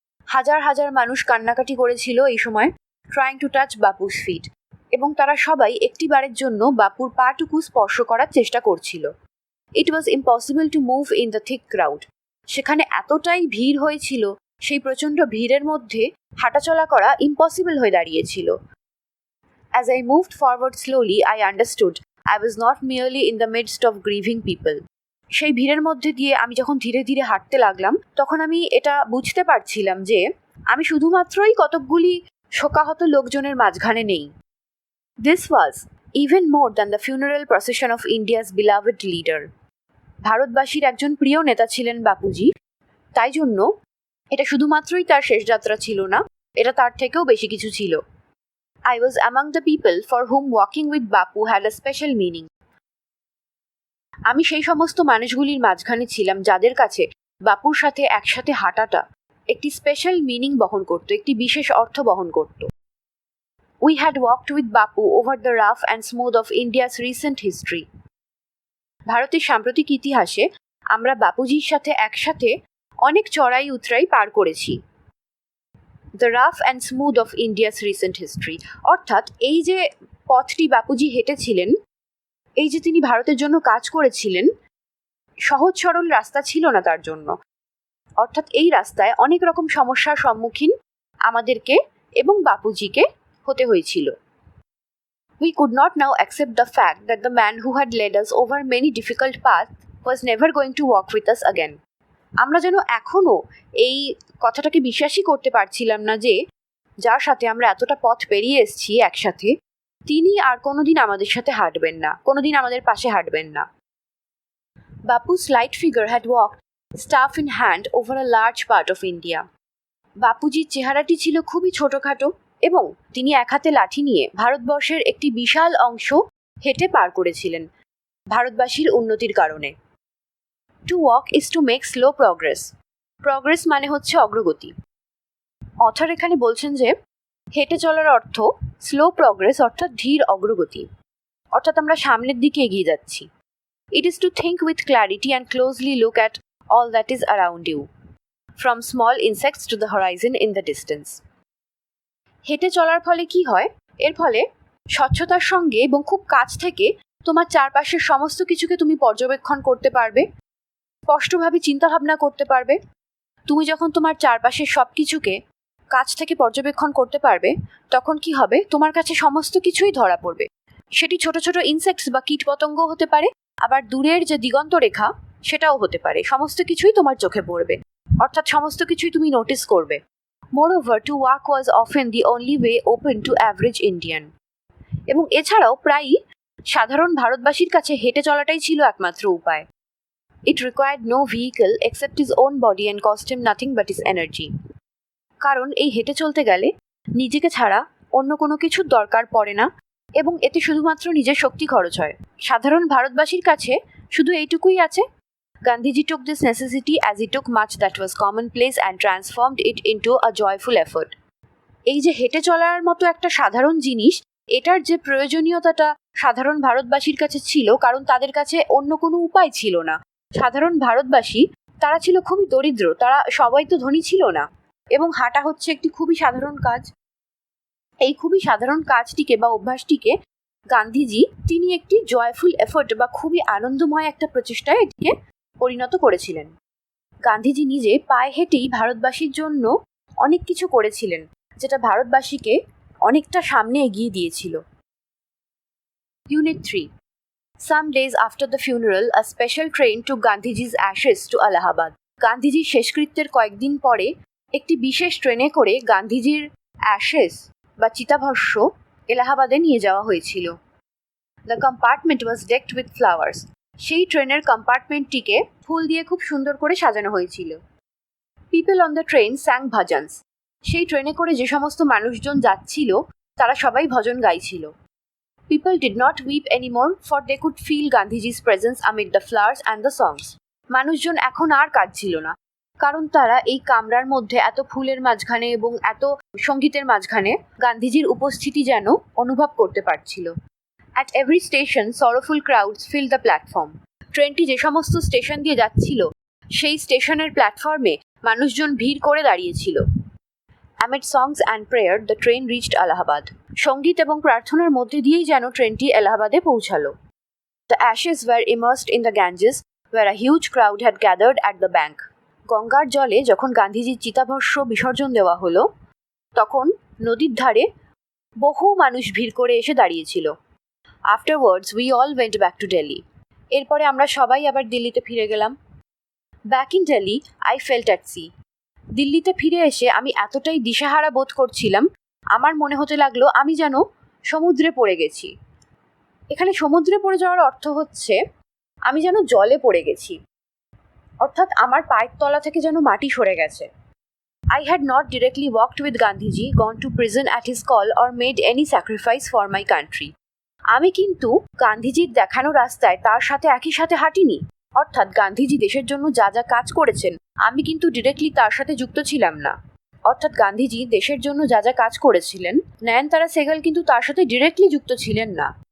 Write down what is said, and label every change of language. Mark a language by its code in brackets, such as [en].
[bn] হাজার হাজার মানুষ কান্নাকাটি করেছিল এই সময়, [en] Trying to touch Bapu's feet. [bn] এবং তারা সবাই একটিবারের জন্য বাপুর পাটুকু স্পর্শ করার চেষ্টা করছিল। [en] It was impossible to move in the thick crowd. [bn] সেখানে এতটাই ভিড় হয়েছিল, সেই প্রচণ্ড ভিড়ের মধ্যে হাঁটাচলা করা ইম্পসিবল হয়ে দাঁড়িয়েছিল। [en] As I moved forward slowly, I understood I was not merely in the midst of grieving people. [bn] সেই ভিড়ের মধ্যে দিয়ে আমি যখন ধীরে ধীরে হাঁটতে লাগলাম তখন আমি এটা বুঝতে পারছিলাম যে আমি শুধুমাত্রই কতকগুলি শোকাহত লোকজনের মাঝখানে নেই। [en] This was even more than the funeral procession of India's beloved leader. [bn] ভারতবাসীর একজন প্রিয় নেতা ছিলেন বাপুজি, তাই জন্য এটা শুধুমাত্রই তার শেষ যাত্রা ছিল না, এটা তার থেকেও বেশি কিছু ছিল। [en] I was among the people for whom walking with Bapu had a special meaning. [bn] আমি সেই সমস্ত মানুষগুলির মাঝখানে ছিলাম যাদের কাছে বাপুর সাথে একসাথে হাঁটাটা একটি স্পেশাল মিনিং বহন করত, একটি বিশেষ অর্থ বহন করত। [en] We had walked with Bapu over the rough and smooth of India's recent history. [bn] ভারতের সাম্প্রতিক ইতিহাসে আমরা বাপুজির সাথে একসাথে অনেক চড়াই উতরাই পার করেছি। [en] the rough and smooth of India's recent history, [bn] অর্থাৎ এই যে পথটি বাপুজি হেঁটেছিলেন এই যে তিনি ভারতের জন্য কাজ করেছিলেন, সহজ সরল রাস্তা ছিল না তার জন্য। অর্থাৎ এই রাস্তায় অনেক রকম সমস্যার সম্মুখীন আমাদেরকে এবং বাপুজিকে হতে হয়েছিল। [en] We could not now accept the fact that the man who had led us over many difficult paths was never going to walk with us again. [bn] আমরা যেন এখনো এই কথাটাকে বিশ্বাসই করতে পারছিলাম না যে যার সাথে আমরা এতটা পথ পেরিয়ে এসেছি একসাথে, তিনি আর কোনোদিন আমাদের সাথে হাঁটবেন না, কোনোদিন আমাদের পাশে হাঁটবেন না। [en] Bapu's slight figure had walked staff in hand over a large part of India. [bn] বাপুজির চেহারাটি ছিল খুবই ছোটখাটো এবং তিনি এক হাতে লাঠি নিয়ে ভারতবর্ষের একটি বিশাল অংশ হেঁটে পার করেছিলেন ভারতবাসীর উন্নতির কারণে। [en] To walk is to make slow progress. [bn] Progress মানে হচ্ছে অগ্রগতি। অথর এখানে বলছেন যে হেঁটে চলার অর্থ স্লো প্রগ্রেস, অর্থাৎ ধীর অগ্রগতি, অর্থাৎ আমরা সামনের দিকে এগিয়ে যাচ্ছি। [en] It is to think with clarity and closely look at all that is around you, from small insects to the horizon in the distance. [bn] হেঁটে চলার ফলে কি হয়? এর ফলে স্বচ্ছতার সঙ্গে এবং খুব কাছ থেকে তোমার চারপাশের সমস্ত কিছুকে তুমি পর্যবেক্ষণ করতে পারবে, স্পষ্টভাবে চিন্তাভাবনা করতে পারবে। তুমি যখন তোমার চারপাশের সব কিছুকে কাছ থেকে পর্যবেক্ষণ করতে পারবে, তখন কি হবে? তোমার কাছে সমস্ত কিছুই ধরা পড়বে। সেটি ছোট ছোট ইনসেক্টস বা কীটপতঙ্গ হতে পারে, আবার দূরের যে দিগন্ত রেখা সেটাও হতে পারে। সমস্ত কিছুই তোমার চোখে পড়বে, অর্থাৎ সমস্ত কিছুই তুমি নোটিস করবে। [en] Moreover, to walk was often the only way open to average Indian. [bn] এবং এছাড়াও প্রায়ই সাধারণ ভারতবাসীর কাছে হেঁটে চলাটাই ছিল একমাত্র উপায়। [en] It required no vehicle except his own body and cost him nothing but his energy. [bn] কারণ এই হেঁটে চলতে গেলে নিজেকে ছাড়া অন্য কোনো কিছুর দরকার পড়ে না এবং এতে শুধুমাত্র নিজের শক্তি খরচ হয়। সাধারণ ভারতবাসীর কাছে শুধু এইটুকুই আছে। [en] Gandhiji took this necessity as he took much that was commonplace and transformed it into a joyful effort. [bn] এই যে হেঁটে চলার মতো একটা সাধারণ জিনিস, এটার যে প্রয়োজনীয়তাটা সাধারণ ভারতবাসীর কাছে ছিল, কারণ তাদের কাছে অন্য কোনো উপায় ছিল না। সাধারণ ভারতবাসী তারা ছিল খুবই দরিদ্র, তারা সবাই তো ধনী ছিল না, এবং হাঁটা হচ্ছে একটি খুবই সাধারণ কাজ। এই খুবই সাধারণ কাজটিকে বা অভ্যাসটিকে গান্ধীজি তিনি একটি জয়ফুল এফোর্ট বা খুবই আনন্দময় একটা প্রচেষ্টায় এটিকে পরিণত করেছিলেন। গান্ধীজি নিজে পায়ে হেঁটেই ভারতবাসীর জন্য অনেক কিছু করেছিলেন, যেটা ভারতবাসীকে অনেকটা সামনে এগিয়ে দিয়েছিল। [en] Unit 3. Some days after the funeral, a special train took Gandhiji's ashes to Allahabad. [bn] গান্ধীজির শেষকৃত্যের কয়েকদিন পরে একটি বিশেষ ট্রেনে করে গান্ধীজির অ্যাশেস বা চিতাভস্য এলাহাবাদে নিয়ে যাওয়া হয়েছিল। [en] The compartment was decked with flowers. [bn] সেই ট্রেনের কম্পার্টমেন্টটিকে ফুল দিয়ে খুব সুন্দর করে সাজানো হয়েছিল। [en] People on the train sang bhajans. [bn] সেই ট্রেনে করে যে সমস্ত মানুষজন যাচ্ছিল তারা সবাই ভজন গাইছিল। [en] People did not weep anymore, for they could feel Gandhiji's presence amid the flowers and the songs. [bn] মানুষজন এখন আর কাঁদছিল না, কারণ তারা এই কামরার মধ্যে এত ফুলের মাঝখানে এবং এত সঙ্গীতের মাঝখানে গান্ধীজির উপস্থিতি যেন অনুভব করতে পারছিল। [en] At every station, sorrowful crowds filled the platform. [bn] ট্রেনটি যে সমস্ত স্টেশন দিয়ে যাচ্ছিল সেই স্টেশনের প্ল্যাটফর্মে মানুষজন ভিড় করে দাঁড়িয়েছিল। [en] Amid songs and prayer, the train reached Allahabad. [bn] সঙ্গীত এবং প্রার্থনার মধ্যে দিয়েই যেন ট্রেনটি এলাহাবাদে পৌঁছালো। [en] The ashes were immersed in the Ganges, where a huge crowd had gathered at the bank. [bn] গঙ্গার জলে যখন গান্ধীজির চিতাভস্য বিসর্জন দেওয়া হলো, তখন নদীর ধারে বহু মানুষ ভিড় করে এসে দাঁড়িয়েছিল। [en] Afterwards, we all went back to Delhi. [bn] এরপরে আমরা সবাই আবার দিল্লিতে ফিরে গেলাম। [en] Back in Delhi, I felt at sea. [bn] দিল্লিতে ফিরে এসে আমি এতটাই দিশেহারা বোধ করছিলাম, আমার মনে হতে লাগলো আমি যেন সমুদ্রে পড়ে গেছি। এখানে সমুদ্রে পড়ে যাওয়ার অর্থ হচ্ছে আমি যেন জলে পড়ে গেছি, অর্থাৎ আমার পায়ের তলা থেকে যেন মাটি সরে গেছে। [en] I had not directly walked with Gandhiji, gone to prison at his call or made any sacrifice for my country. [bn] আমি কিন্তু গান্ধীজির দেখানো রাস্তায় তার সাথে একই সাথে হাঁটিনি, অর্থাৎ গান্ধীজি দেশের জন্য যা যা কাজ করেছেন আমি কিন্তু ডিরেক্টলি তার সাথে যুক্ত ছিলাম না। অর্থাৎ গান্ধীজি দেশের জন্য যা যা কাজ করেছিলেন, নয়নতারা সেহগাল কিন্তু তার সাথে ডিরেক্টলি যুক্ত ছিলেন না।